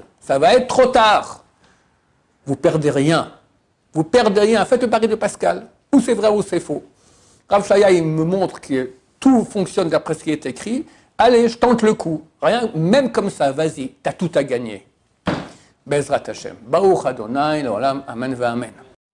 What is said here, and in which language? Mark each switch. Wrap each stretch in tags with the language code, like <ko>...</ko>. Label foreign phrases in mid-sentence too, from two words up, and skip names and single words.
<fr>Ça va être trop tard. Vous perdez rien. Vous perdez rien. Faites le pari de Pascal. Ou c'est vrai ou c'est faux. Rav Shaya, il me montre que tout fonctionne d'après ce qui est écrit. Allez, je tente le coup. Rien, même comme ça, vas-y, tu as tout à gagner.</fr> <he>בעזרת השם. ברוך אדוני, לעולם, אמן ואמן.</he>